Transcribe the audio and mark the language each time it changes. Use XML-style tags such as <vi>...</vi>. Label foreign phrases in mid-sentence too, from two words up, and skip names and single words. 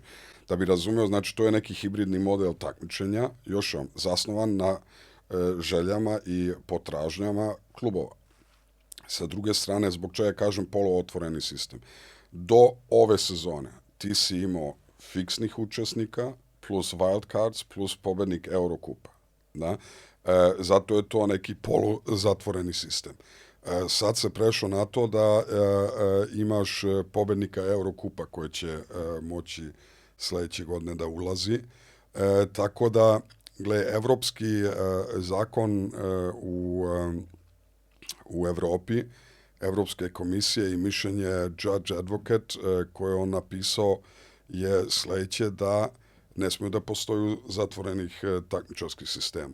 <sr>Da bi razumeo, znači to je neki hibridni model takmičenja, još vam, zasnovan na željama i potražnjama klubova. Sa druge strane, zbog čega kažem poluotvoreni sistem. Do ove sezone ti si imao fiksnih učesnika plus</sr> <en>wild cards</en> <sr>plus pobednik Eurokupa. Da? Zato je to neki poluzatvoreni sistem. Sad se prešlo na to da imaš pobednika Eurokupa koji će moći sledeće godine da ulazi. Tako da, gle, evropski zakon u Evropi, Evropske komisije i mišljenje</sr> <en>Judge Advocate</en> <sr>koje on napisao je sledeće da ne smiju da postoju zatvorenih takmičarskih sistema.</sr>